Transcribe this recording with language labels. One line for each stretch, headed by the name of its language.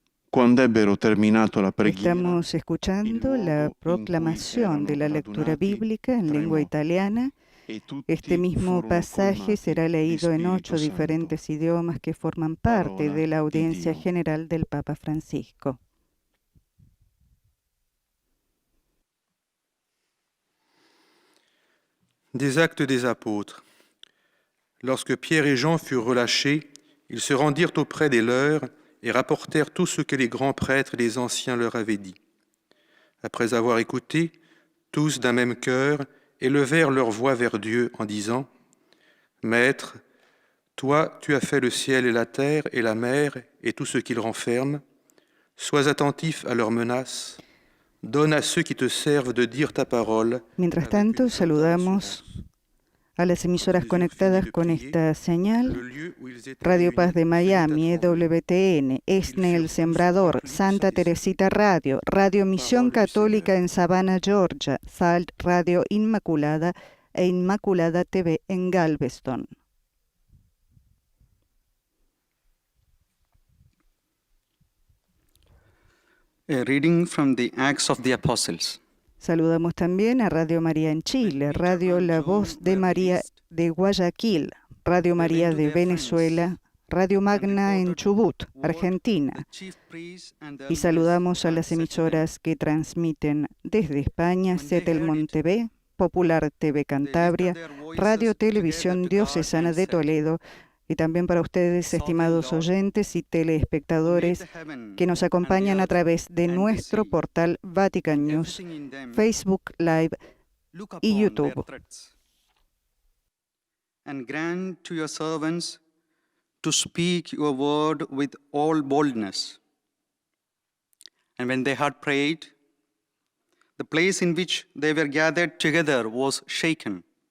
Italian: Quando ebbero terminato la preghiera,
Spanish: Estamos escuchando la proclamación de la lectura bíblica en lengua italiana. Este mismo pasaje será leído en 8 diferentes idiomas que forman parte de la audiencia general del Papa Francisco.
French: Des Actes des Apôtres. Lorsque Pierre et Jean furent relâchés, ils se rendirent auprès des leurs et rapportèrent tout ce que les grands prêtres et les anciens leur avaient dit. Après avoir écouté, tous d'un même cœur élevèrent leur voix vers Dieu en disant : Maître, toi, tu as fait le ciel et la terre et la mer et tout ce qu'ils renferment. Sois attentif à leurs menaces. Donne à ceux qui te servent de dire ta parole.
Spanish: Mientras tanto, saludamos a las emisoras conectadas con esta señal: Radio Paz de Miami, EWTN, ESNE El Sembrador, Santa Teresita Radio, Radio Misión Católica en Savannah, Georgia, SALT Radio Inmaculada e Inmaculada TV en Galveston.
English: A reading from the Acts of the Apostles.
Spanish: Saludamos también a Radio María en Chile, Radio La Voz de María de Guayaquil, Radio María de Venezuela, Radio Magna en Chubut, Argentina. Y saludamos a las emisoras que transmiten desde España: Setelmont TV, Popular TV Cantabria, Radio Televisión Diocesana de Toledo, y también para ustedes, estimados oyentes y teleespectadores que nos acompañan a través de nuestro portal Vatican News, Facebook Live y YouTube.
English: And grant to your servants to speak your word with all boldness. And when they had prayed, the place in which they were gathered together was shaken.